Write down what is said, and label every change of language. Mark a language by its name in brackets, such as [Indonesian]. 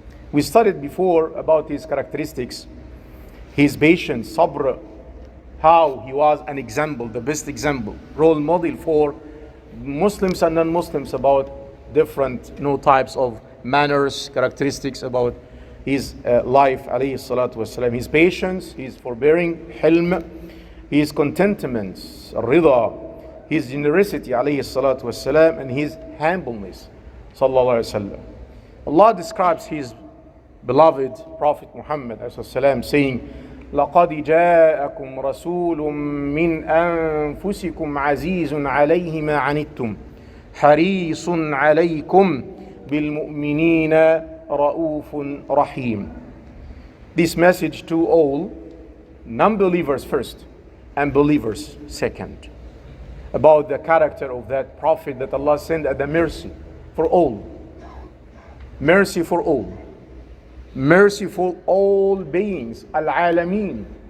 [English] We studied before about his characteristics, his patience, sabr, how he was an example, the best example, role model for Muslims and non-Muslims about different types of manners, characteristics about his life, alayhi salatu wasalam. His patience, his forbearing, hilm, his contentment, rida, his generosity, alayhi salatu wasalam, and his humbleness, sallallahu alayhi wasallam. Allah describes his beloved Prophet Muhammad ﷺ, saying: [Arabic] لَقَدْ جَاءَكُمْ رَسُولٌ مِّنْ أَنفُسِكُمْ عَزِيزٌ عَلَيْهِ مَا عَنِتُّمْ حَرِيصٌ عَلَيْكُمْ بِالْمُؤْمِنِينَ رَءُوفٌ رَحِيمٌ. [English] This message to all non-believers first and believers second, about the character of that Prophet that Allah sent as the mercy for all. Mercy for all. Mercy for all beings, al-alameen.